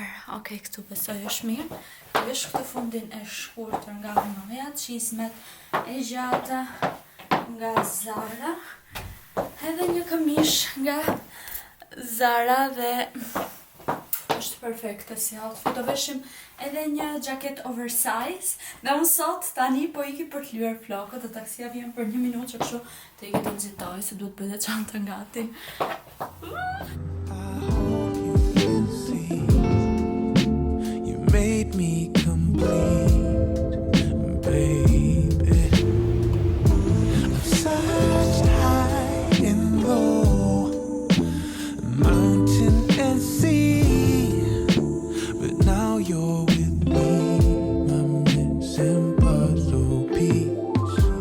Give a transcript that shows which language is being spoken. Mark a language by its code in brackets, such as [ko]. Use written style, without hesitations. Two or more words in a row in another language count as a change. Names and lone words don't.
[sq] Okej, këtu besoj është mirë. Vesh këtë fundin e shkurtër nga Hanoja, çizmet e gjata nga Zara, edhe një këmish nga Zara dhe është perfekte si outfit. Do veshim edhe një [en] jacket oversize [sq] dhe unë sot tani po iki për të lyer flokët dhe taksia vjen për 1 minutë që kështu të iki të nxitoj se duhet bëhet çantën gati. [en] Made me complete, baby. I've searched high and low, mountain and sea, but now you're with me, my missing puzzle piece.